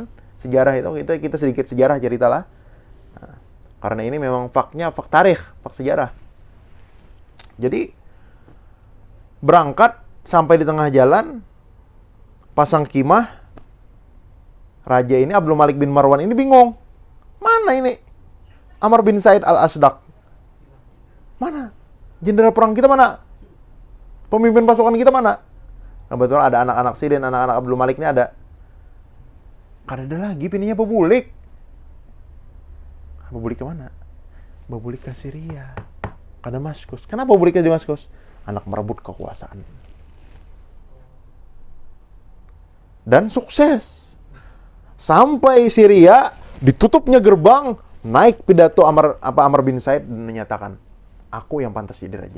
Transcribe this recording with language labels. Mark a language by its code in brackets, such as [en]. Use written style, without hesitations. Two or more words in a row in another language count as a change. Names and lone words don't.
[id] Sejarah itu kita sedikit sejarah ceritalah. Nah, karena ini memang faknya [ar] فن تاريخ, [id] fak sejarah. Jadi berangkat sampai di tengah jalan, pasang khimah, raja ini Abdul Malik bin Marwan ini bingung. Mana ini Amr bin Said al-Ashdaq? Mana? Jenderal perang kita mana? Pemimpin pasukan kita mana? Kebetulan ada anak-anak Sidin, anak-anak Abdul Malik ini ada. [bjn] Kada ada lagi pinnya Babulik. Babulik ke mana? Babulik ke Syria. [id] Ke Damaskus. Kenapa Babulik ke Damaskus? Anak merebut kekuasaan. Dan sukses. Sampai Syria, ditutupnya gerbang, naik pidato Amr bin Said dan menyatakan, aku yang pantas jadi raja.